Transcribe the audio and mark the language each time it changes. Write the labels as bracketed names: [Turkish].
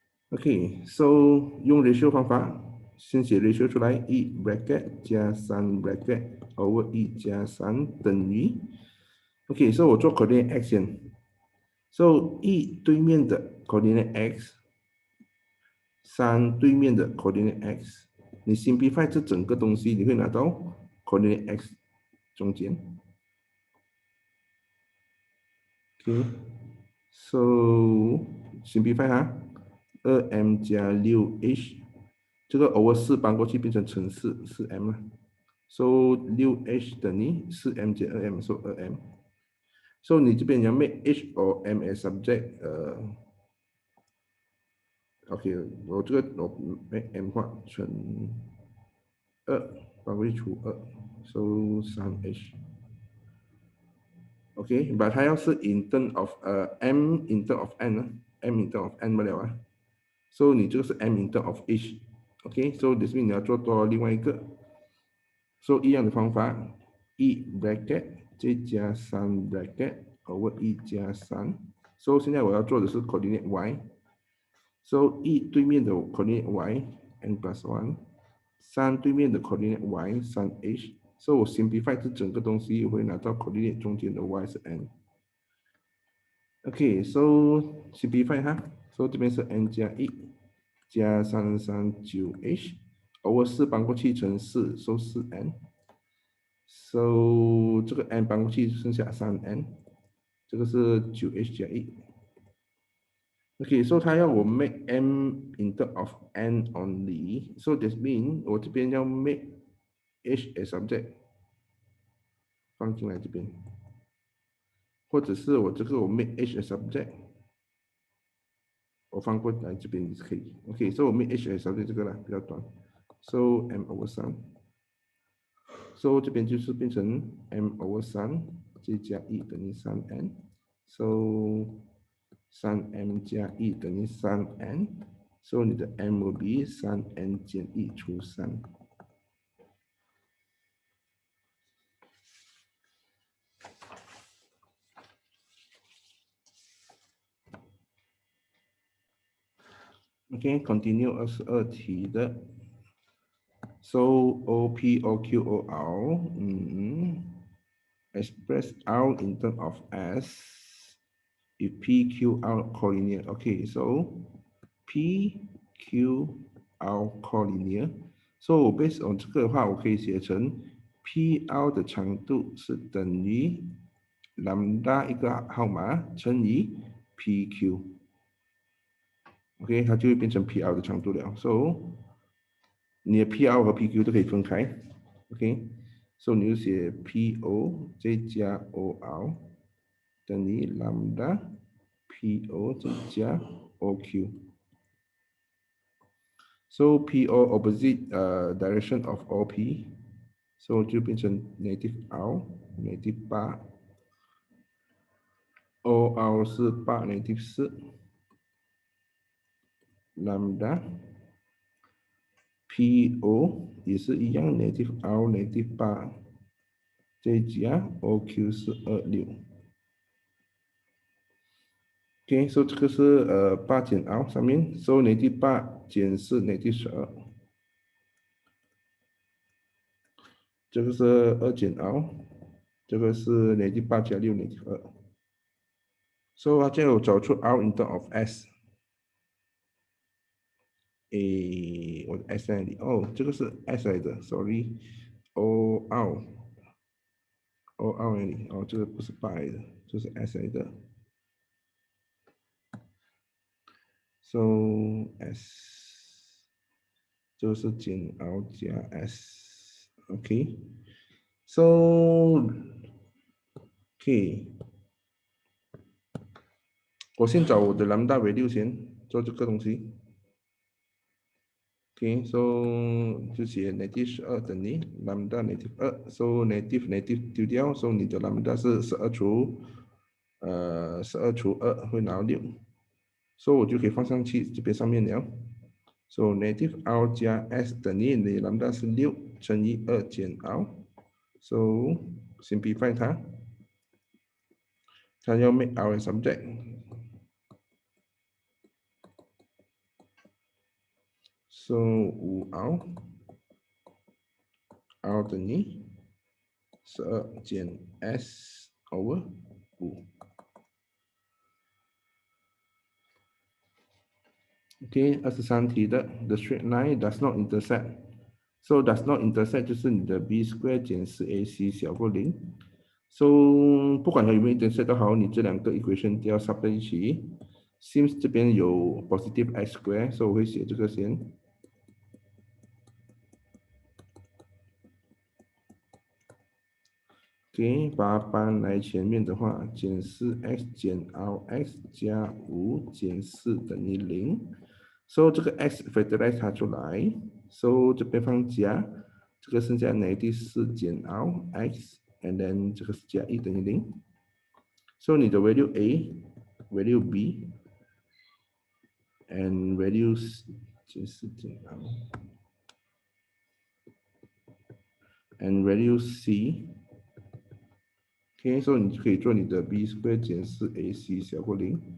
[English] OK，so [Chinese] 用 ratio 方法，先写 ratio 出来，1 bracket 加3 bracket over 1加3等于 OK，so 我做 coordinate x 先，so 1对面的 coordinate x，3对面的 coordinate x，你 simplify 这整个东西，你会拿到 coordinate x 中间。 [English] OK，so simplify 哈，2m 加6h。 [Chinese] 这个 over 4搬过去变成乘4，4m 了。 So 6h 等于4m 减2m，so 2m。So 你这边要 [English] make h or m as subject， [Chinese] OK，我这个我 make m 化成2，搬过去除2，so 3h。 OK，把它要是 in term of m in term of n 呢，m in term of n 不了啊。 So 你这个是 m in term of h。 [English] OK，so this means [Chinese] 你要做多另外一个。 So 一样的方法，1 bracket 再加3 bracket over 1加3。 So 现在我要做的是 coordinate y。So 1对面的 coordinate y n plus 1，3对面的 coordinate y 3h。So 我 simplify 这整个东西，我会拿到 coordinate 中间的 y 是 n。 OK，so simplify 哈，so 这边是 n 加1加339h over 4搬过去乘4，so 4n。 So 这个 n 搬过去剩下3n，这个是9h 加1。 OK，so 它要我 [English] make m instead of n only， so this mean [Chinese] 我这边要 make h as subject 放进来这边，或者是我这个我 make h as subject，我放过来这边也是可以。 OK，so 我 make h as subject 这个啦，比较短，so m over 3，so 这边就是变成 m over 3再加1等于3n，so 3m 加1等于3n，so 你的 m [English] will be [Chinese] 3n 减1除3。 [English] OK，continue 22题的。 So OP OQ OR，express R in terms of S if PQR collinear。OK，so PQR collinear。So based on [Chinese] 这个的话，我可以写成 [English] PR 的长度是等于 lambda [Chinese] 一个号码乘以 [English] PQ。 [Chinese] OK，它就会变成 PR 的长度了。So 你的 PR 和 PQ 都可以分开。 OK，so 你就写 PO 再加 OR 等于 lambda PO 再加 OQ。So [English] PO opposite direction of OP， [Chinese] so 就变成 negative R negative 8，OR 是8 negative 4，lambda PO 也是一样 negative R negative 8，再加 OQ 是26。 OK，so 这个是8减 R 上面，so negative 8减4 negative 12，这个是2减 R，这个是 negative 8加6 negative 2。So 它叫我找出 R in term of S。我的 S 在哪里？哦，这个是 S 来的，sorry。OR 那里，这个不是8来的，这是 S 来的。 So S 就是减 R 加 S。OK，so OK，我先找我的 lambda value 先做这个东西。 OK， so 就写 negative 12等于 lambda negative 2 ，so negative 丢掉 ，so 你的 lambda 是12除2会拿到6， so 我就可以放上去这边上面了。 So negative r 加 s 等于你 lambda 是6乘以2减 r，so simplify 它，它要 [English] make r a subject。 [Chinese] So 5r 等于12减 s over 5。 [English] OK， 23题的 the straight line does not intersect。So does not intersect [Chinese] 就是你的 [English] b square 减 4ac 小过0。 [Chinese] So 不管它有没有 intersect 都好，你这两个 equation 都要 sub 在一起。 Since 这边有 positive x square， 所以我会写这个先。 OK， 把它搬来前面的话，减 4x 减 rx 加5减4等于0。 So 这个 x factorize 它出来 ，so 这边放加，这个剩下 negative 4减 rx，and then 这个是加1等于0。 So 你的 value a、value b，and value 减4减 r，and value c。OK， 所以你就可以做你的 b square 减 4ac 小过0。